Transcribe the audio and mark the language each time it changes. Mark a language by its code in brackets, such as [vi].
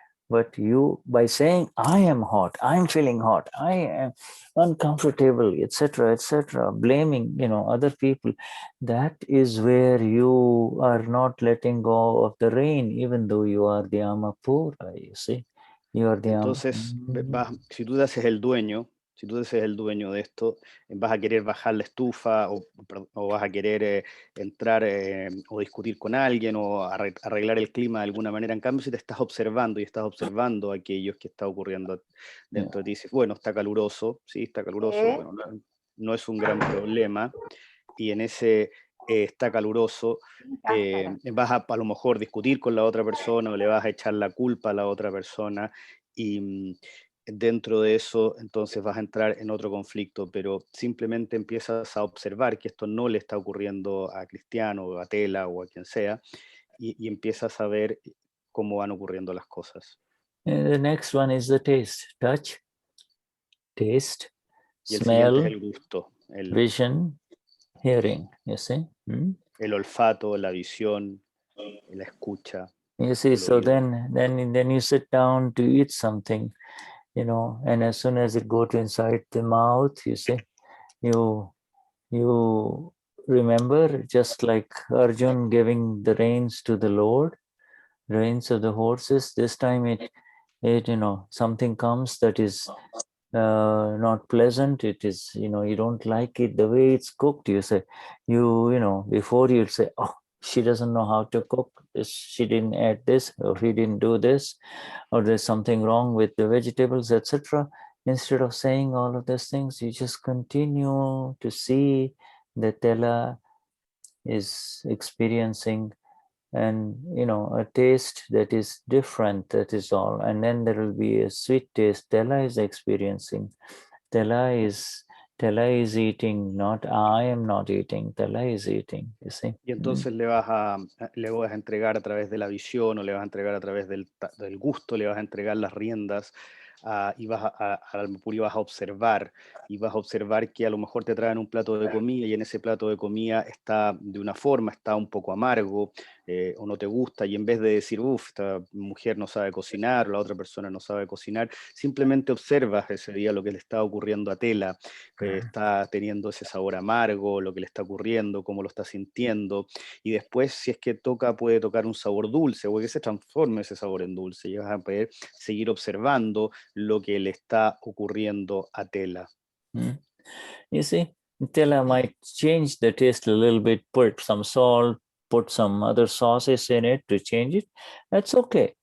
[en] But you, by saying, I am hot, I'm feeling hot, I am uncomfortable, etc., blaming, other people, that is where you are not letting go of the rain, even though you are the ama pura, you see. You are the [es] Entonces, si tú te haces el dueño, de esto, vas a querer bajar la estufa o vas a querer entrar o discutir con alguien o arreglar el clima de alguna manera. En cambio, si te estás observando y estás observando aquello que está ocurriendo dentro de ti, dices, bueno, está caluroso, sí, está caluroso, bueno, no es un gran problema, y en ese está caluroso, vas a lo mejor discutir con la otra persona o le vas a echar la culpa a la otra persona, y dentro de eso entonces vas a entrar en otro conflicto, pero simplemente empiezas a observar que esto no le está ocurriendo a Cristiano o a Tela o a quien sea, y empiezas a ver cómo van ocurriendo las cosas. [en] The next one is the taste, touch, taste, [es] y el [en] smell, [es] siguiente es el gusto, [en] vision, hearing, you see. [es] El olfato, la visión, la escucha. [en] You see, so then you sit down to eat something, and as soon as it goes inside the mouth, you see, you remember, just like Arjun giving the reins to the Lord, reins of the horses. This time it something comes that is not pleasant. It is, you don't like it the way it's cooked. You say, before you'd say, oh, she doesn't know how to cook this, she didn't add this, or he didn't do this, or there's something wrong with the vegetables, etc. Instead of saying all of these things, you just continue to see that Tela is experiencing, and a taste that is different, that is all. And then there will be a sweet taste Tela is experiencing. Tela is eating, not I am not eating. Tela is eating, you see. [es] Y entonces le vas a entregar a través de la visión, o le vas a entregar a través del gusto, le vas a entregar las riendas, y vas vas a observar, que a lo mejor te traen un plato de comida y en ese plato de comida está de una forma, está un poco amargo, o no te gusta, y en vez de decir, esta mujer no sabe cocinar, o la otra persona no sabe cocinar, simplemente observas ese día lo que le está ocurriendo a Tela, que está teniendo ese sabor amargo, lo que le está ocurriendo, cómo lo está sintiendo, y después, si es que puede tocar un sabor dulce, o que se transforme ese sabor en dulce, y vas a poder seguir observando lo que le está ocurriendo a Tela. [en] You see, Tela might change the taste a little bit, put some salt, put some other sauces in it to change it. That's okay.